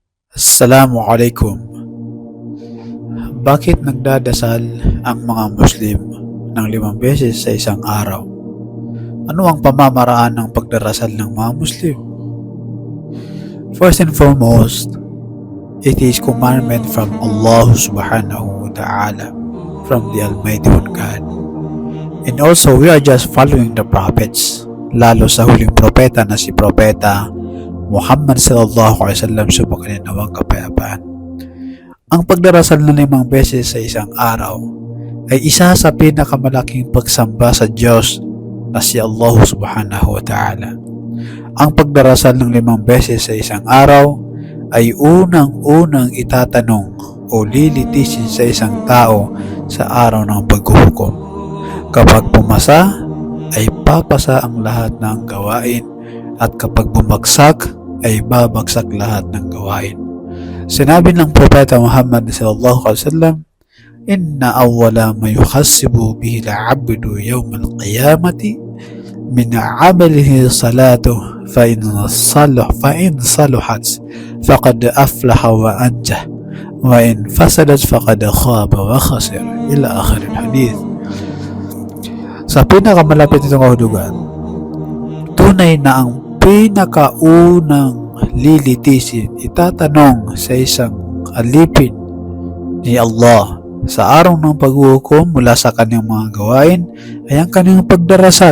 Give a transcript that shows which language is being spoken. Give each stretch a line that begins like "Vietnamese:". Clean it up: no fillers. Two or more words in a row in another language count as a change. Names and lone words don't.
Filipino: Assalamualaikum. Bakit nagdadasal ang mga Muslim ng 5 beses sa isang araw? Ano ang pamamaraan ng pagdarasal ng mga Muslim?
English: First and foremost, it is commandment from Allah
Arabic: سبحانه وتعالى,
English: from the Almighty One God. And also, we are just following the prophets,
Filipino: lalo sa huling propeta na si Propeta Muhammad
Arabic: صلى الله عليه وسلم,
Filipino: subakan niya nawang kapayapaan. Ang pagdarasal ng 5 beses sa isang araw ay isa sa pinakamalaking pagsamba sa Diyos na si Allah
Arabic: سبحانه وتعالى.
Filipino: Ang pagdarasal ng 5 beses sa isang araw ay unang-unang itatanong o lilitisin sa isang tao sa araw ng paghuhukom. Kapag pumasa, ay papasa ang lahat ng gawain, at kapag bumagsak, ay babagsak lahat ng gawain. Sinabi ng
Arabic: Propeta Muhammad صلى الله عليه وسلم, "إن أول ما يحاسب به العبد يوم القيامة من عمله صلاته فإن صلحت فقد أفلح وأنجح وإن فسدت فقد خاب وخسر." إلى آخر الحديث.
Filipino: Sa pinakamalapit nitong kahulugan, tunay na ang pinakaunang lilitisin, itatanong sa isang alipin ni Allah sa araw ng paghuhukom mula sa kanyang mga gawain ay ang kanyang pagdarasal.